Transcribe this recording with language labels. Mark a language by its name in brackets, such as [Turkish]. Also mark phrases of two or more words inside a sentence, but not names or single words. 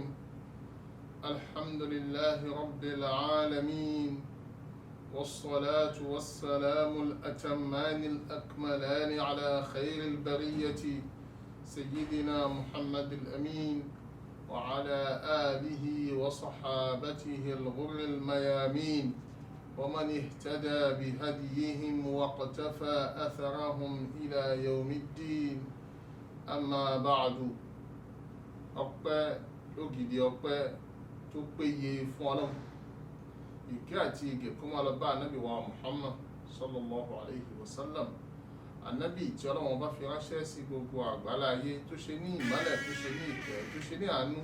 [Arabic] الحمد لله رب العالمين، والصلاة والسلام الأتمان الأكملان على خير البرية سيدنا محمد الأمين، وعلى آله وصحابته الغر الميامين، ومن اهتدى بهديهم واقتفى أثرهم إلى يوم الدين. أما بعد، [Yoruba] ọpẹ́ lógìdí ọpẹ́ tó péye fún Ọlọ́run, ìkẹ́ àti ìgẹ̀ kó máa lọ bá ànábì wa Muhammad [Arabic] صلى الله عليه وسلم, [Yoruba] ànábì tí Ọlọ́run bá fi ránṣẹ́ sí gbogbo àgbáláyé, tó ṣe ní ìmọ́lẹ̀, tó ṣe ní ìkẹ́, tó ṣe ní àánú.